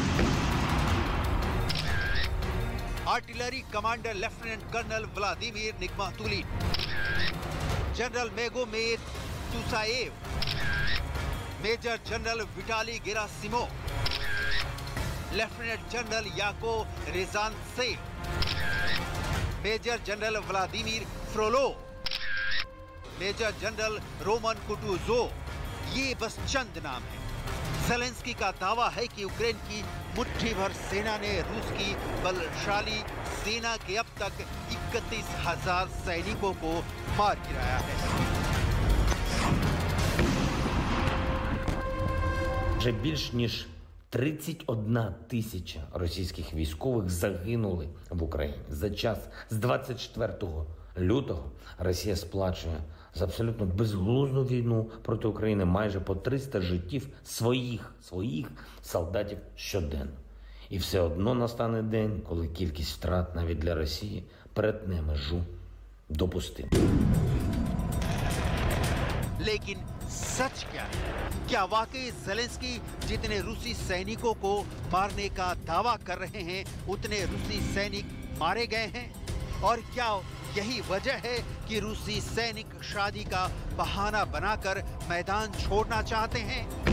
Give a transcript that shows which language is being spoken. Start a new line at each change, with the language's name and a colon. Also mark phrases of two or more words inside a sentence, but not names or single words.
English: artillery commander lieutenant colonel
Hindi: व्लादिमीर निग्मातुलिन, जनरल मेगोमेर तुसाएव,
English: major general
Hindi: विटाली गेरासिमो,
English: lieutenant general
Hindi: याको रिजांत्सेव,
English: major general
Hindi: व्लादिमीर फ्रोलो,
English: major general
Hindi: रोमन कुटुजो, ये बस चंद नाम हैं। ज़ेलेंस्की का दावा है कि यूक्रेन की मुट्ठी भर सेना ने रूस की बलशाली सेना के अब तक 31,000 सैनिकों को मार गिराया है।
Ukrainian: Вже більш ніж 31 тисяча російських військових загинули в Україні. За час з 24 лютого Росія сплачує за абсолютно безглузду війну проти України майже по 300 життів своїх солдатів щоденно. І все одно настане день, коли кількість втрат навіть для Росії перетне межу допустимого.
Hindi: लेकिन सच क्या है? क्या वाकई ज़ेलेंस्की जितने रूसी सैनिकों को मारने का दावा कर रहे हैं उतने रूसी सैनिक मारे गए हैं? और क्या यही वजह है कि रूसी सैनिक शादी का बहाना बनाकर मैदान छोड़ना चाहते हैं?